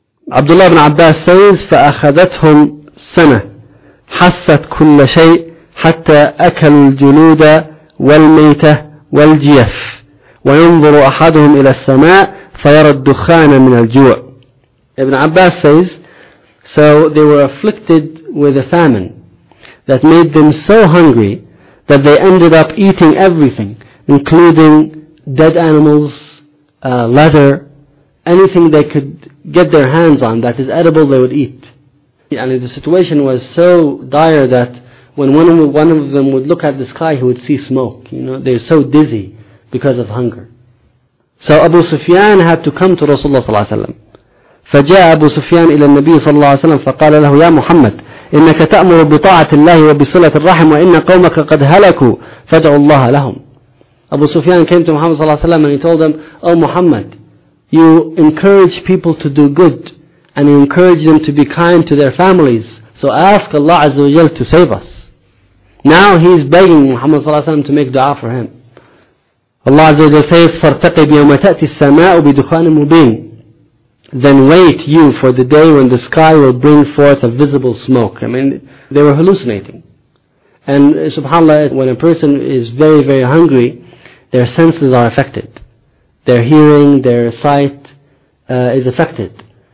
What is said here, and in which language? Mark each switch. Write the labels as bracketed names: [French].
[English] Abdullah ibn Abbas says, [Arabic] فَأَخَذَتْهُمْ سَنَةٌ حَسَّتْ كُلَّ شَيْءٍ حَتَّى أَكَلُوا الْجُلُودَ وَالْمَيْتَةَ وَالْجِيَفَ وَيَنْظُرُ أَحَدُهُمْ إِلَى السَّمَاءِ فَيَرَى الدُّخَانَ مِنَ الْجُوعِ. [English] Ibn Abbas says, so they were afflicted with a famine that made them so hungry that they ended up eating everything, including dead animals, leather, anything they could get their hands on that is edible they would eat. And the situation was so dire that when one of them would look at the sky, he would see smoke. You know, they're so dizzy because of hunger. So Abu Sufyan had to come to Rasulullah صلى الله عليه وسلم. [Arabic] فجاء أبو سفيان إلى النبي صلى الله عليه وسلم فقال له يا محمد إنك تأمر بطاعة الله وبصلة الرحم وإن قومك قد هلكوا فادعوا الله لهم. [English] أبو سفيان came to Muhammad صلى الله عليه وسلم and he told him, oh Muhammad, you encourage people to do good and you encourage them to be kind to their families, so ask Allah عز وجل to save us. Now he is begging Muhammad صلى الله عليه وسلم to make dua for him. Allah عز وجل says, [Arabic] فارتقب يوم تأتي السماء بدخان مبين. [English] Then wait you for the day when the sky will bring forth a visible smoke. I mean, they were hallucinating. And subhanAllah, when a person is very, very hungry, their senses are affected. Their hearing, their sight is affected.